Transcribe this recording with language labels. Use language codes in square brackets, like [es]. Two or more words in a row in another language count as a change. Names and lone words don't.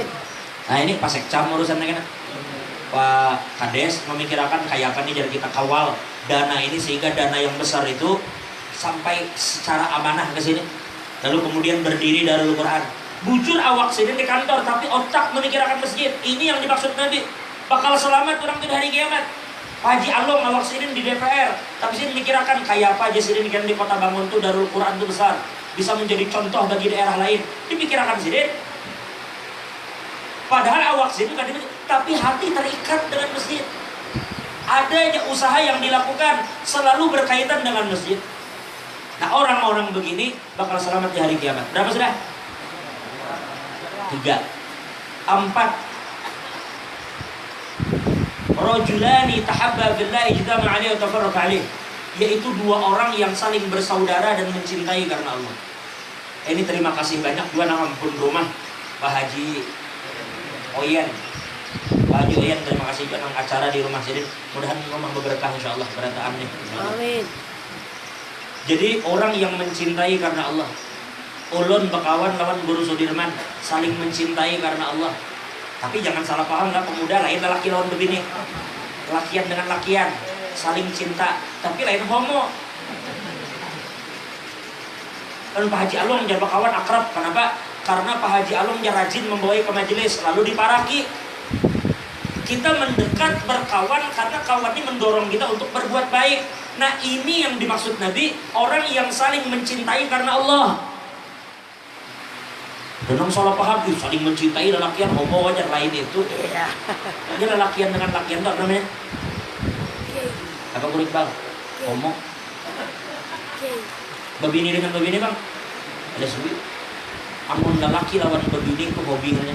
[id] Nah ini Pak Sekcam urusannya kan. Pak Kades memikirkan kayak apa nih jadi kita kawal dana ini sehingga dana yang besar itu sampai secara amanah ke sini. Lalu kemudian berdiri Darul Quran. Bujur awak sini di kantor tapi otak memikirkan masjid. Ini yang dimaksud Nabi. Bakal selamat orang di hari kiamat. Pak Haji Along awak sidin di DPR, tapi sidin mikirkan kayak apa aja sidin kan di Kota Bangun tuh Darul Quran itu besar, bisa menjadi contoh bagi daerah lain. Dipikirkan sidin. Padahal awak sidin kan, tapi hati terikat dengan masjid. Adanya usaha yang dilakukan selalu berkaitan dengan masjid. Nah orang-orang begini bakal selamat di hari kiamat. Berapa sudah? 3, 4. [ar] رجلان تحابا بالله اجتمعا عليه و تفرقا عليه, [id] yaitu 2 orang yang saling bersaudara dan mencintai karena Allah. Ini terima kasih banyak juga ampun rumah Pak Haji Oyen. Pak Haji Oyen terima kasih juga acara di rumah sini. Mudah-mudahan rumah berkah insyaallah berataannya. Amin. Jadi orang yang mencintai karena Allah. [bjn] Ulun bekawan lawan [id] Guru Sudirman saling mencintai karena Allah. Tapi jangan salah paham lah, pemuda lain lelaki lawan begini. Lakian dengan lakian, saling cinta, tapi lain homo. Dan Pak Haji Along jadi kawan akrab, kenapa? Karena Pak Haji Along dia rajin membawai ke majelis, lalu diparaki. Kita mendekat berkawan karena kawan ini mendorong kita untuk berbuat baik. Nah ini yang dimaksud Nabi, orang yang saling mencintai karena Allah. Dan salah paham, saling mencintai lelakian homo wajar lain itu. Iya. Ini lelakian dengan lakian tuh namanya. Apa kulit bang? Homo. [bjn] Babini dengan babini bang. Ada suwi. Amun lelaki lawan babini itu hobinya.